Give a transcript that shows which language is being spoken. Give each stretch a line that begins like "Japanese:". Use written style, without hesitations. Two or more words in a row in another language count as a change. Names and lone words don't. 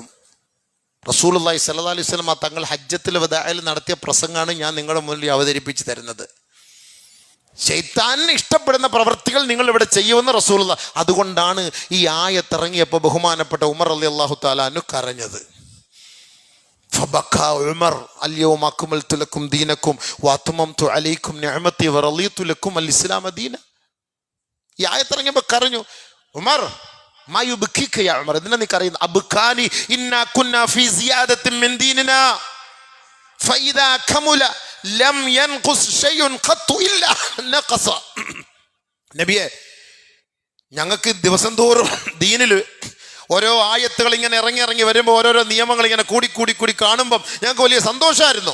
Arabic: رسول الله صلى الله عليه وسلم
Malayalam: തങ്ങൾ ഹജ്ജത്തുൽ വദാഇൽ നടത്തിയ പ്രസംഗമാണ് ഞാൻ നിങ്ങളുടെ മുന്നിൽ അവതരിപ്പിച്ച് തരുന്നത്. ശൈത്താനിന് ഇഷ്ടപ്പെടുന്ന പ്രവൃത്തികൾ നിങ്ങൾ ഇവിടെ ചെയ്യുമെന്ന് റസൂലുള്ളാഹി. അതുകൊണ്ടാണ് ഈ ആയത്തിറങ്ങിയപ്പോൾ ബഹുമാനപ്പെട്ട ഉമർ
Arabic: رضي الله تعالى عنه
Malayalam: കരഞ്ഞത്.
Arabic: فبكى عمر اليوم أكملت لكم دينكم وأتممت عليكم نعمتي ورضيت لكم الإسلام دينا.
Malayalam: ഈ ആയത്തിറങ്ങിയപ്പോൾ കരഞ്ഞു. ഉമർ,
Arabic: ما يبكيك يا عمر,
Malayalam: ഇതിനെ നീ കരയുന്നു?
Arabic: أبكاني إنا كنا في زيادة من ديننا فإذا كمل لم ينقص شيء قط إلا نقص.
Malayalam: നബിയെ, ഞങ്ങൾക്ക് ദിവസം തോറും ദീനിൽ ഓരോ ആയത്തുകൾ ഇങ്ങനെ ഇറങ്ങി വരുമ്പോൾ ഓരോരോ നിയമങ്ങൾ ഇങ്ങനെ കൂടി കാണുമ്പം ഞങ്ങൾക്ക് വലിയ സന്തോഷമായിരുന്നു.